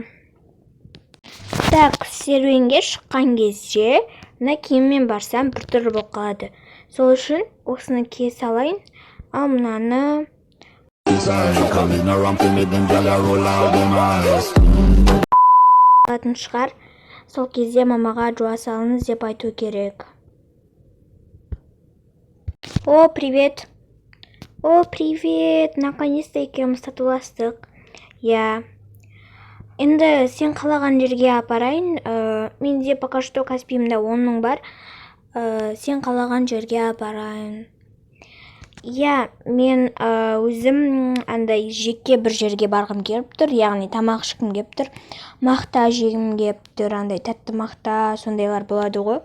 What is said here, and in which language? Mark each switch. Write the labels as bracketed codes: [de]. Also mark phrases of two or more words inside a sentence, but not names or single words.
[kk] Так, серуенге шыққан кезде мына киіммен барсам біртүрлі болып қалады. Сол үшін осыны кие салайын. Ал мынаны алатын шығар. Сол кезде мамаға жуа салыңыз деп айту керек. [ru] О, привет! О, привет! Наконец-то [kk] екеуміз татуластық. [ru] Я. [kk] Енді сен қалаған жерге апарайын. Менде [ru] пока что [kk] Каспиімда 10 000 бар. Сен қалаған жерге апарайын. Я, мен өзім андай жеке бір жерге барғым келіп тұр, яғни тамақ ішкім келіп тұр, мақта жегім келіп тұр, андай тәтті мақта, сондайлар болады ғой.